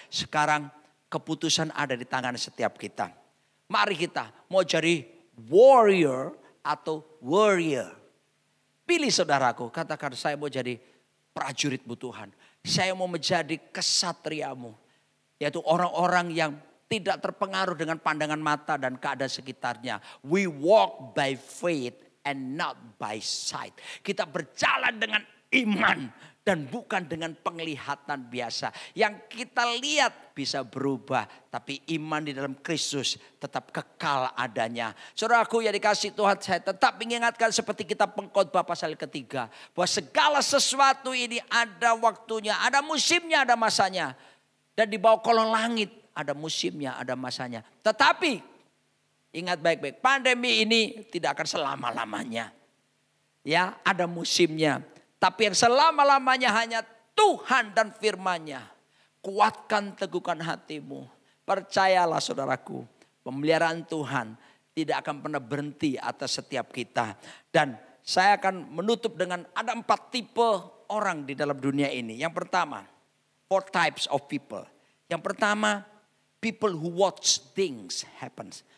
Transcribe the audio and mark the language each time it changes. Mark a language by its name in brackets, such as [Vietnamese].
[Indonesian] Sekarang keputusan ada di tangan setiap kita. Mari kita mau jadi warrior atau warrior. Pilih saudaraku, katakan saya mau jadi prajuritmu Tuhan. Saya mau menjadi kesatriamu. Yaitu orang-orang yang tidak terpengaruh dengan pandangan mata dan keadaan sekitarnya. [English] We walk by faith and not by sight. [Indonesian] Kita berjalan dengan iman. Dan bukan dengan penglihatan biasa. Yang kita lihat bisa berubah. Tapi iman di dalam Kristus tetap kekal adanya. Saudaraku yang dikasih Tuhan, saya tetap mengingatkan seperti kita Pengkhotbah pasal 3. Bahwa segala sesuatu ini ada waktunya, ada musimnya, ada masanya. Dan di bawah kolong langit ada musimnya, ada masanya. Tetapi ingat baik-baik, pandemi ini tidak akan selama-lamanya. Ya, ada musimnya. Tapi yang selama-lamanya hanya Tuhan dan firman-Nya. Kuatkan, teguhkan hatimu. Percayalah saudaraku, pemeliharaan Tuhan tidak akan pernah berhenti atas setiap kita. Dan saya akan menutup dengan ada 4 tipe orang di dalam dunia ini. Yang pertama, [English] 4 types of people. [Indonesian] Yang pertama, [English] people who watch things happen.